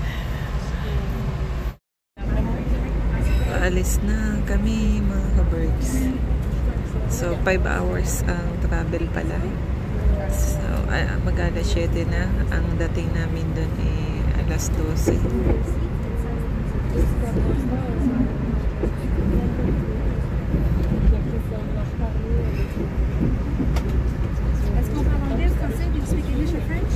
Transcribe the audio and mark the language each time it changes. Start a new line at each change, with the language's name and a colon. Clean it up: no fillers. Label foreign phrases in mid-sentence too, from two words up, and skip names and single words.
Filipino: Paalis na kami mga ka-birds. So, 5 hours ang travel pala. So, mag-alas 7 na. Ang dating namin doon ay alas 12.
French: Est-ce qu'on parle anglais, français?
English: Do you speak English or French?